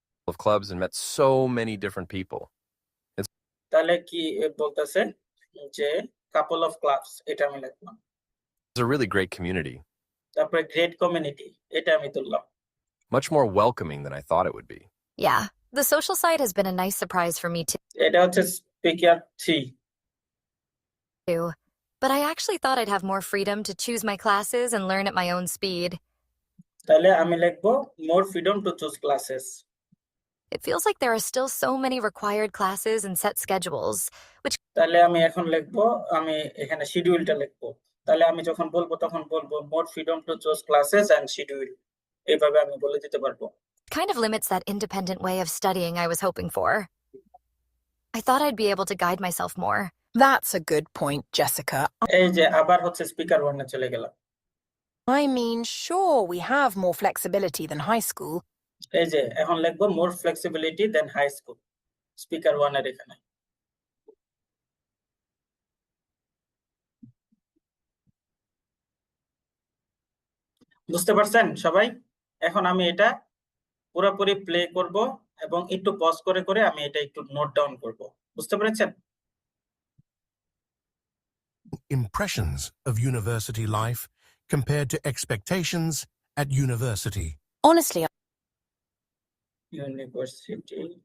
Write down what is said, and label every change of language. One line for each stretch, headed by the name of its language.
English: of clubs and met so many different people.
Bangla: তাহলে কি বলতেছে যে কাপল অফ ক্লাবস, এটা আমি লিখলাম।
English: It's a really great community,
Bangla: তারপরে গ্রেট কমিউনিটি, এটা আমি তুললাম।
English: much more welcoming than I thought it would be. Yeah, the social side has been a nice surprise for me
Bangla: এটা হচ্ছে speaker 3।
English: too. But I actually thought I'd have more freedom to choose my classes and learn at my own speed.
Bangla: তাহলে আমি লিখবো মোর freedom to choose classes.
English: It feels like there are still so many required classes and set schedules, which
Bangla: তাহলে আমি এখন লিখবো, আমি এখানে শিডিউলটা লিখবো। তাহলে আমি যখন বলবো তখন বলবো মোর freedom to choose classes and schedule, এইভাবে আমি বলে দিতে পারবো।
English: kind of limits that independent way of studying I was hoping for. I thought I'd be able to guide myself more. That's a good point, Jessica.
Bangla: এই যে আবার হচ্ছে speaker 1 এ চলে গেলাম।
English: I mean, sure, we have more flexibility than high school.
Bangla: এই যে এখন লিখবো মোর ফ্লেক্সিবিলিটি দেন হাই স্কুল, স্পিকার 1 এর এখানে। বুঝতে পারছেন সবাই? এখন আমি এটা পুরোপুরি প্লে করব এবং একটু পজ করে করে আমি এটা একটু নোট ডাউন করব। বুঝতে পেরেছেন?
English: Impressions of university life compared to expectations at university. Honestly,
Bangla: university